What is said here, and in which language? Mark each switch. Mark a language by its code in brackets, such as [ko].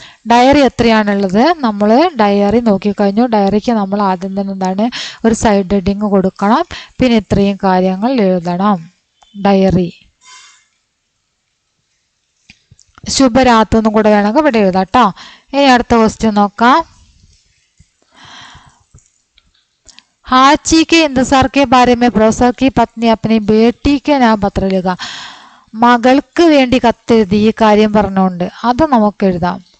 [ml] Diary എത്രയാണുള്ളത്? നമ്മൾ diary നോക്കിക്കഴിഞ്ഞു. ഡയറിക്ക് നമ്മൾ ആദ്യം തന്നെ എന്താണ്, ഒരു സൈഡ് ഹെഡിങ് കൊടുക്കണം. പിന്നെ ഇത്രയും കാര്യങ്ങൾ എഴുതണം. ഡയറി ശുഭരാത്രി എന്നും കൂടെ വേണമെങ്കിൽ ഇവിടെ എഴുതാം കേട്ടോ. ഇനി അടുത്ത ക്വസ്റ്റ്യൻ നോക്കാം. [hi] हाची के इंतजार के बारे में प्रोफेसर की पत्नी अपनी बेटी के नाम पत्र लिखा. [ml] മകൾക്ക് വേണ്ടി കത്തെഴുതി ഈ കാര്യം പറഞ്ഞുകൊണ്ട് അത് നമുക്ക് എഴുതാം.